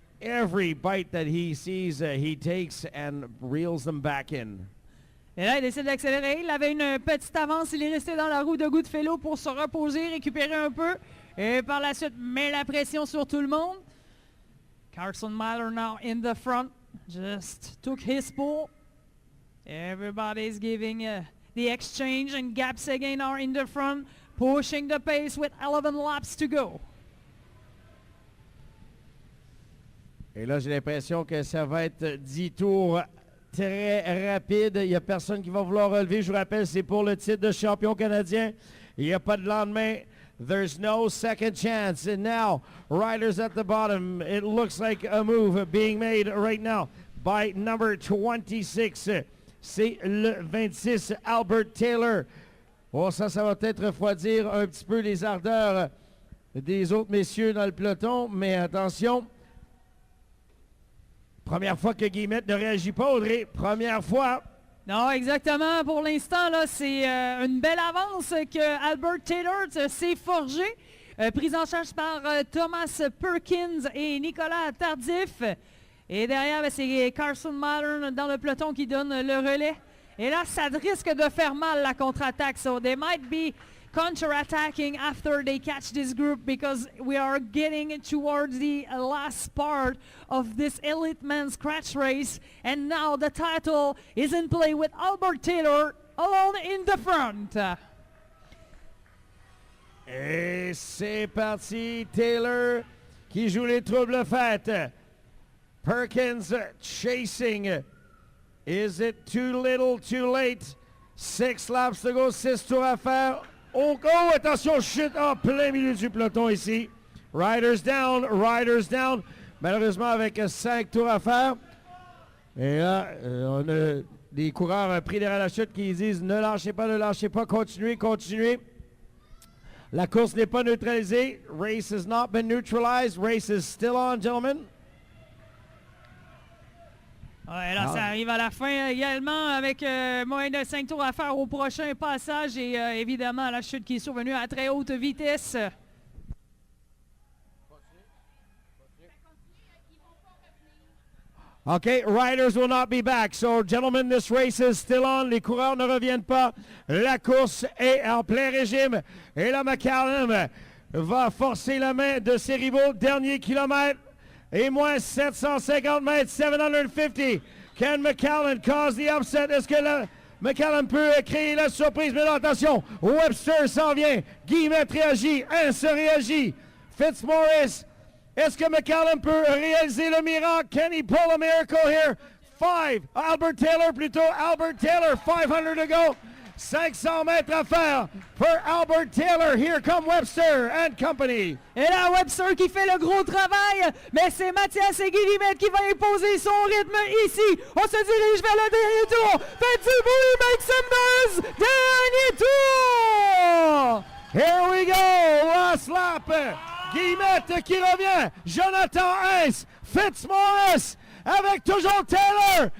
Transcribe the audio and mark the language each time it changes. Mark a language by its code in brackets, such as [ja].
[en] Every bite that he sees, he takes and reels them back in. [fr] Et là, il décide d'accélérer. Il avait une petite avance. Il est resté dans la roue de Goodfellow pour se reposer, récupérer un peu. Et par la suite, met la pression sur tout le monde. [en] Carson Miller now in the front. Just took his pull. Everybody's giving the exchange, and Gap Seguin are in the front, pushing the pace with 11 laps to go. [fr] Et là, j'ai l'impression que ça va être 10 tours très rapides. Il n'y a personne qui va vouloir relever. Je vous rappelle, c'est pour le titre de champion canadien. Il n'y a pas de lendemain. [en] There's no second chance. And now, riders at the bottom. It looks like a move being made right now by number 26. [fr] C'est le 26, Albert Taylor. Oh, ça va peut-être refroidir un petit peu les ardeurs des autres messieurs dans le peloton. Mais attention. Première fois que Guillemette ne réagit pas, Audrey. Première fois. Non, exactement. Pour l'instant, là, c'est une belle avance que Albert Taylor s'est forgé. Prise en charge par Thomas Perkins et Nicolas Tardif. Et derrière, c'est Carson Miller dans le peloton qui donne le relais. Et là, ça risque de faire mal la contre-attaque. [en] So they might be counter-attacking after they catch this group because we are getting towards the last part of this Elite Men's Scratch Race. And now the title is in play with Albert Taylor alone in the front. [fr] Et c'est parti, Taylor qui joue les troubles fêtes. [en] Perkins chasing. Is it too little, too late? 6 laps to go, [fr] 6 tours à faire. Oh, attention, chute en plein milieu du peloton ici. [en] Riders down, riders down. [fr] Malheureusement, avec 5 tours à faire. Et là, on a des coureurs pris derrière la chute qui disent ne lâchez pas, continuez, continuez. La course n'est pas neutralisée. [en] Race has not been neutralized. Race is still on, gentlemen. [fr] Ouais, là, ça arrive à la fin également avec moins de 5 tours à faire au prochain passage et évidemment la chute qui est survenue à très haute vitesse. [en] Okay, riders will not be back. So, gentlemen, this race is still on. [fr] Les coureurs ne reviennent pas. La course est en plein régime. Et là, McCallum va forcer la main de ses rivaux. Dernier kilomètre. Et moins 750 mètres, 750. [en] Can McCallum cause the upset? [fr] Est-ce que McCallum peut créer la surprise? Mais non, attention, Webster s'en vient. Guillemette réagit, se réagit. Fitzmaurice, est-ce que McCallum peut réaliser le miracle? [en] Can he pull a miracle here? Albert Taylor, 500 to go. [fr] 500 mètres à faire pour Albert Taylor. [en] Here come Webster and company. [fr] Et là, Webster qui fait le gros travail, mais c'est Mathias Guillemette qui va imposer son rythme ici. On se dirige vers le dernier tour. Faites du bruit, [en] make some noise. [fr] Dernier tour. [en] Here we go. Last lap. [fr] Guillemette qui revient. Jonathan Hess. Fitzmaurice avec toujours Taylor.